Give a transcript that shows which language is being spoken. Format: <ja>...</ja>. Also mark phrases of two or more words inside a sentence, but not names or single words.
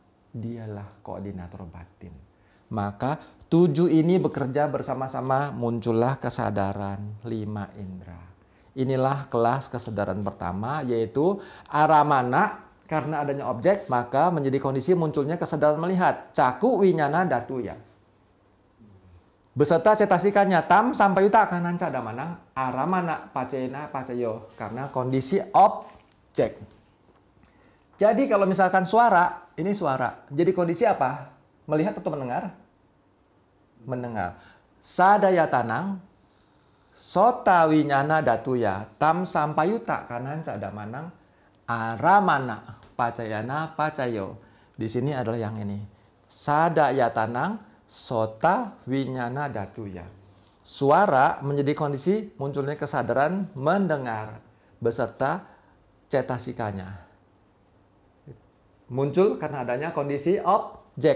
<id>Dialah koordinator batin. Maka 7 ini bekerja bersama-sama, muncullah kesadaran 5 indera. Inilah kelas kesadaran pertama, yaitu aramana Karena adanya objek, maka menjadi kondisi munculnya kesadaran melihat.</id> <pi>Caku winyana datuya.</pi> <id>Beserta cetasikanya</id> <pi>tam sampai yuta kananca damanang aramana pacena pacayo.</pi> <id>Karena kondisi objek. Jadi kalau misalkan suara, ini suara. Jadi kondisi apa? Melihat atau mendengar? Mendengar.</id> <pi>Sadaya tanang sota winyana datuya tam sampai yuta kananca damanang aramana pacayana pacayo.</pi> <id>Di sini adalah yang ini.</id> <pi>Sadaya tanang sota winyana datuya.</pi> <id>Suara menjadi kondisi munculnya kesadaran mendengar beserta cetasikanya. Muncul karena adanya kondisi objek.</id>